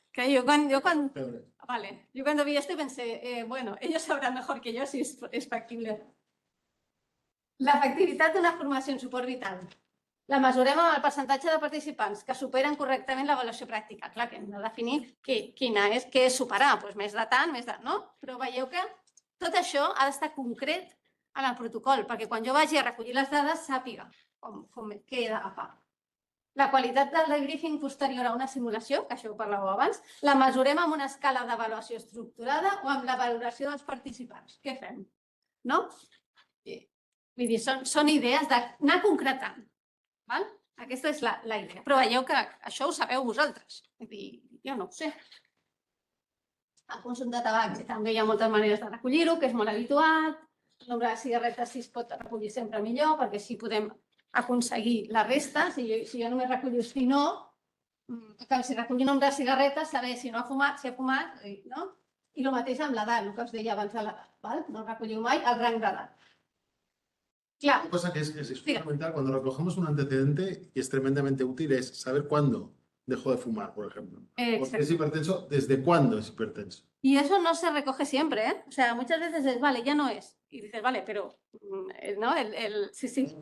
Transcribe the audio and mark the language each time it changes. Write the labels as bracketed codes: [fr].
[es] Que yo cuando vi esto pensé, bueno, ellos sabrán mejor que yo si es factible. [ca] La factibilitat d'una formació en suport vital. La mesurem amb el percentatge de participants que superen correctament l'avaluació pràctica. Clar que hem de definir què és superar, més de tant, més de... no? Però veieu que tot això ha d'estar concret en el protocol, perquè quan jo vagi a recollir les dades sàpiga què he d'agafar. La qualitat del debriefing posterior a una simulació, que això ho parlàveu abans, la mesurem amb una escala d'avaluació estructurada o amb la valoració dels participants. Què fem? No? Vull dir, són idees d'anar concretant. Aquesta és la idea. Però veieu que això ho sabeu vosaltres. Jo no ho sé. El consum de tabac també hi ha moltes maneres de recollir-ho, que és molt habitual. El nombre de cigarretes si es pot recollir sempre millor, perquè així podem aconseguir la resta. Si jo només recollo si no, si recollir el nombre de cigarretes, saber si no ha fumat, si ha fumat, no? I el mateix amb l'edat, el que us deia abans de l'edat. No recolliu mai el rang d'edat. Claro. [es] Una cosa que es fundamental cuando recogemos un antecedente y es tremendamente útil es saber cuándo dejó de fumar, por ejemplo. Porque es hipertenso, ¿desde cuándo es hipertenso? Y eso no se recoge siempre, ¿eh? O sea, muchas veces es, vale, ya no es. Y dices, vale, pero, ¿no? Sí.